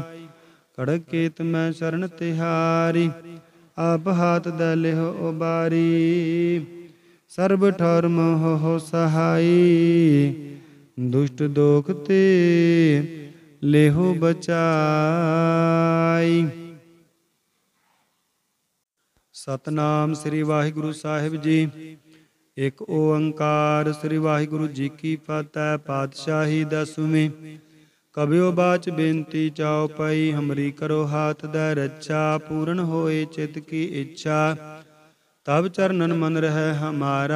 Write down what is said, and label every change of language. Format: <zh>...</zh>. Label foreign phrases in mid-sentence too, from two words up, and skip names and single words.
<pa>ਕੜਕੇਤ ਮੇਂ ਸ਼ਰਣ ਤਿਹਾਰੀ, ਆਪ ਹਾਥ ਦ ਲੇਹੁ ਉਬਾਰੀ। ਸਰਬ ਠੌਰ ਮੋਹਿ ਸਹਾਈ, ਦੁਸ਼ਟ ਦੋਖ ਤੇ ਲੇਹੁ ਬਚਾਈ। ਸਤਨਾਮ ਸ੍ਰੀ ਵਾਹਿਗੁਰੂ ਸਾਹਿਬ ਜੀ। ਇੱਕ ਓੰਕਾਰ ਸ੍ਰੀ ਵਾਹਿਗੁਰੂ ਜੀ ਕੀ ਫਤਿਹ। ਪਾਤਸ਼ਾਹੀ ਦਸਵੀਂ। ਕਬਿਓ ਬਾਚ ਬੇਨਤੀ ਚਾਉ ਪਈ, ਹਮਰੀ ਕਰੋ ਹਾਥ ਦੈ ਰੱਛਾ। ਪੂਰਨ ਹੋਏ ਚਿਤ ਕੀ ਇੱਛਾ, ਤਬ ਚਰਨਨ ਮਨ ਰਹਿ ਹਮਾਰਾ।</pa>